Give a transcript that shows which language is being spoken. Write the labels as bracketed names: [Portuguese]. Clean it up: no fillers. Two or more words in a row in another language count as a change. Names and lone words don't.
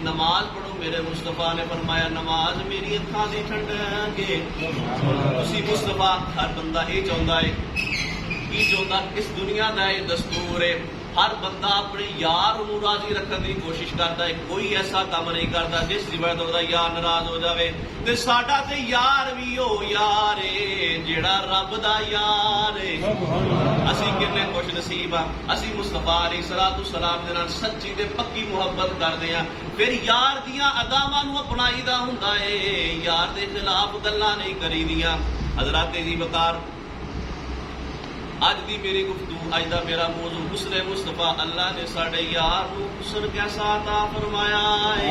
[Punjabi] نماز پڑھو میرے مصطفیٰ نے فرمایا نماز میری اکھاں دی ٹھنڈک ہے. [Urdu] تسی مصطفیٰ ہر بندہ یہ چاہتا ہے کی چاہتا [Punjabi] اس دنیا دا [Urdu] یہ دستور ہے ہر بندہ اپنے یار نو راضی رکھنے کی کوشش کرتا ہے. کوئی ایسا کام نہیں کرتا جس کی وجہ تو یار ناراض ہو جاوے. [Punjabi] تے ساڈا تے یار بھی او یار ہے جیڑا رب دا یار ہے. اسی کنے خوش نصیب ہاں. اسی مصطفیٰ علیہ السلام دے نال سچی تے پکی محبت کردے ہاں. پھر یار دیاں اداواں نو اپنائی دا ہوندا ہے یار دے خلاف گلاں نہیں کری دیاں. حضرات دی وقار اج دی میری گفتگو اج دا میرا موضوع حسن مصطفیٰ. اللہ نے ساڈے یار نو حسن کیسا عطا فرمایا ہے.